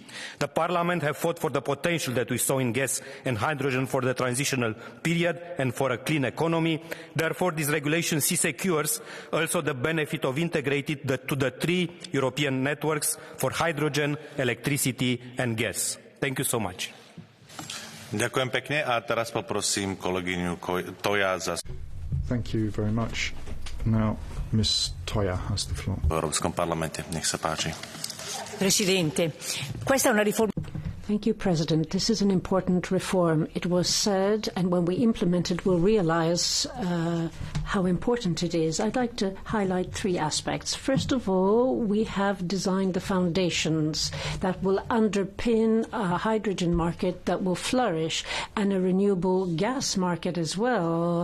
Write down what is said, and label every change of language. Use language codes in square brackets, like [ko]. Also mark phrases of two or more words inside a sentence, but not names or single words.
[en] The Parliament has fought for the potential that we saw in gas and hydrogen for the transitional period and for a clean economy. Therefore, this regulation secures also the benefit of integrated to the 3 European networks for hydrogen, electricity and gas. Thank you so much. [sk] Ďakujem pekne a teraz poprosím kolegyňu Toja za... [en] Thank you very much. Now, Ms. Toya has the floor. [sk] V Európskom parlamente. Nech sa páči. [it] Presidente, questa è una riforma... [en] Thank you, President. This is an important reform. It was said, and when we implement it, we'll realize how important it is. I'd like to highlight 3 aspects. First of all, we have designed the foundations that will underpin a hydrogen market that will flourish and a renewable gas market as well.